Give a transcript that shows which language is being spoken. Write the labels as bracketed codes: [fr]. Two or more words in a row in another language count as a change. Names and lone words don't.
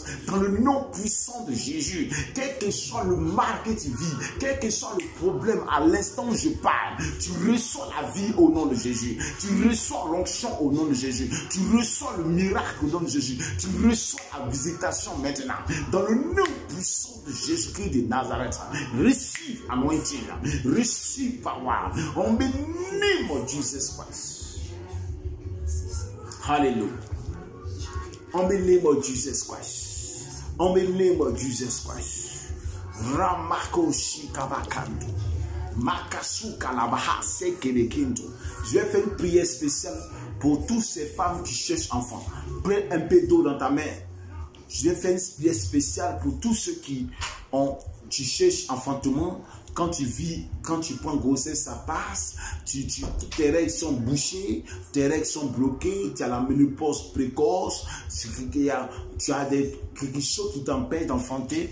[fr] Dans le nom puissant de Jésus, quel que soit le mal que tu vis, quel que soit le problème à l'instant où je parle, tu reçois la vie au nom de Jésus. Tu reçois l'onction au nom de Jésus. Tu reçois le miracle au nom de Jésus. Tu reçois la visitation maintenant. Dans le nom puissant de Jésus-Christ de Nazareth, [en] receive anointing, receive power. In the name of Jesus Christ. Hallelujah. In the name of Jesus Christ. In the name of Jesus Christ. Ramako shikabakando. Makasuka labaha sekerekindo. [fr] Je vais faire une prière spéciale pour toutes ces femmes qui cherchent enfants. Prends un peu d'eau dans ta main. Je vais faire une prière spéciale pour tous ceux qui cherchent enfantement. Quand tu vis, quand tu prends grossesse, ça passe. Tes règles sont bouchées, tes règles sont bloquées, tu as la ménopause précoce, tu as quelque chose qui t'empêche d'enfanter.